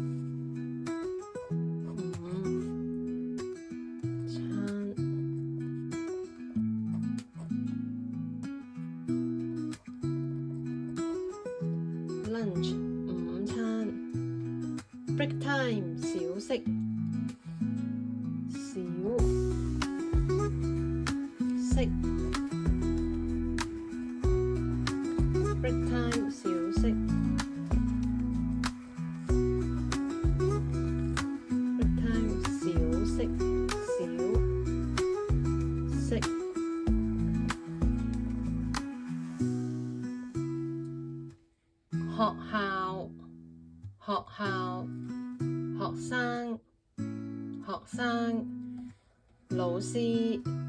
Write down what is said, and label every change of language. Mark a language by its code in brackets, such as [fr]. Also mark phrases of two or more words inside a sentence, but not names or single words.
[yue] 午餐 [en] break time [yue] 小息 [en] break time [yue] 小息 [en] break time [yue] 小息學校學生老師